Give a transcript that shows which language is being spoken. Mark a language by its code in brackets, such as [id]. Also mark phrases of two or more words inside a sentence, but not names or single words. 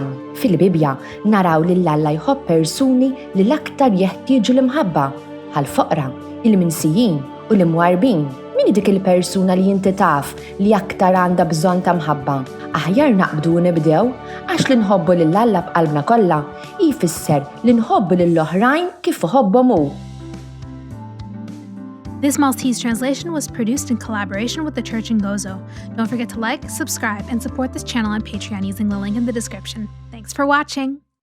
[mt] Fil-Bibja naraw li Alla jħobb persuni li l-aktar jeħtieġu l-imħabba, bħall-foqra, il-minsijin u l-imwarbin. Min dik il-persuna li inti taf li aktar għandha bżonn ta' mħabba? Aħjar naqbdu u nibdew, għax li nħobbu lil Alla b'qalbna kollha jfisser li nħobbu lill-oħrajn kif iħobbhom hu. [en] This Maltese translation was produced in collaboration with the Church in Gozo. Don't forget to like, subscribe, and support this channel on Patreon using the link in the description. Thanks for watching!